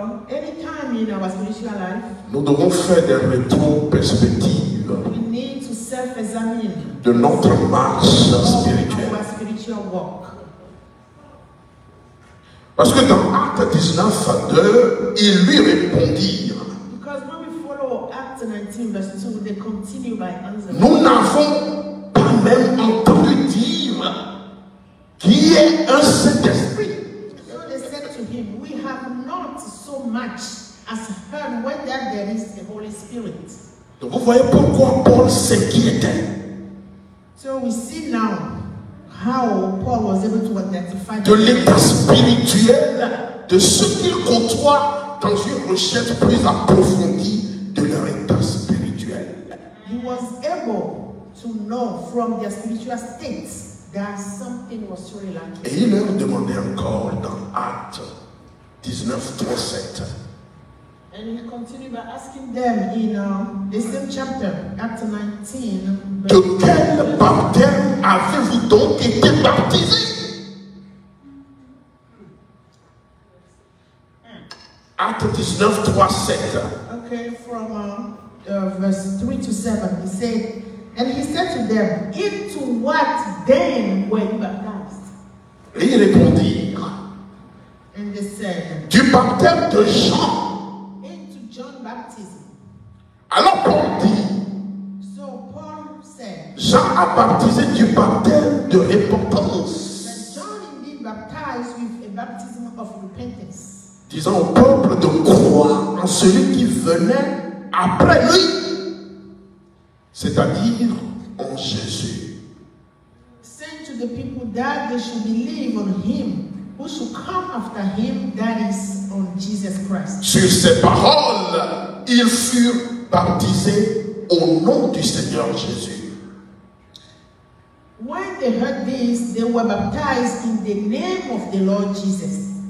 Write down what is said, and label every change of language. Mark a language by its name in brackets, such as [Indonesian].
[English] anytime in our spiritual life, [French] nous devons faire des rétro-perspectives [English] we need to self-examine [French] de notre marche spirituelle. [English] our spiritual walk. [French] Parce que dans Actes 19, 2, ils lui répondirent: [English] Because when we follow Acts 19 verse 2, they continue by answering. [French] nous n'avons pas même entendu dire qui est un Saint-Esprit. [English] So they said to him, we have not so much as heard whether there is a Holy Spirit. [French] Donc vous voyez pourquoi Paul s'inquiétait [English] So we see now how Paul was able to identify [French] de l'état spirituel de ceux qu'il côtoie dans une recherche plus approfondie de leur état spirituel. [English] He was able to know from their spiritual states that something was truly lacking. [French] Et il leur demandait encore dans Actes 19, 3, 7. [English] And he continued by asking them in the same chapter, Acts 19. [French] De quel baptême avez-vous donc été baptisés? Actes 19, 3, 7. [English] Okay, from verse 3 to 7, he said, and he said to them, into what then were you baptized? [French] Et ils répondirent: [English] And they said, [French] du baptême de Jean. [English] into John baptism. [French] Alors Paul dit: [English] So Paul said, [French] Jean a baptisé du baptême de repentance, [English] that John indeed baptized with a baptism of repentance, [French] disant au peuple de croire en celui qui venait après lui, c'est-à-dire en Jésus. [English] saying to the people that they should believe on him who should come after him, that is on Jesus Christ. [French] Sur ces paroles, ils furent baptisés au nom du Seigneur Jésus. [English] When they heard this, they were baptized in the name of the Lord Jesus.